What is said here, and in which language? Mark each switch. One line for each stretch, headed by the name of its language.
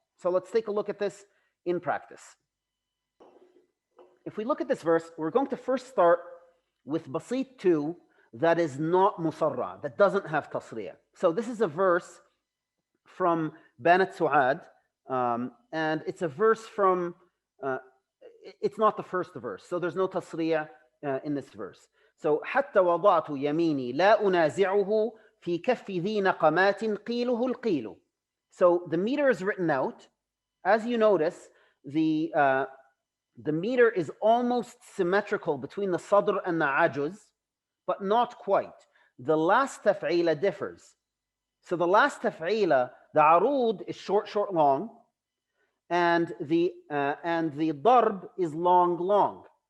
English: So let's take a look at this in practice. If we look at this verse, we're going to first start with Basit 2 that is not musarra, that doesn't have tasria'. So this is a verse from Banat Su'ad, and it's a verse from it's not the first verse, so there's no tasriya in this verse.
Arabic: So حتى وضعت يميني لا أنازعه في كف ذي نقمات قيله القيل.
English: So the meter is written out. As you notice, the meter is almost symmetrical between the sadr and the ajuz, but not quite. The last taf'ila differs. So the last taf'ila, the aroud is short, short, long, and the darb is long, long.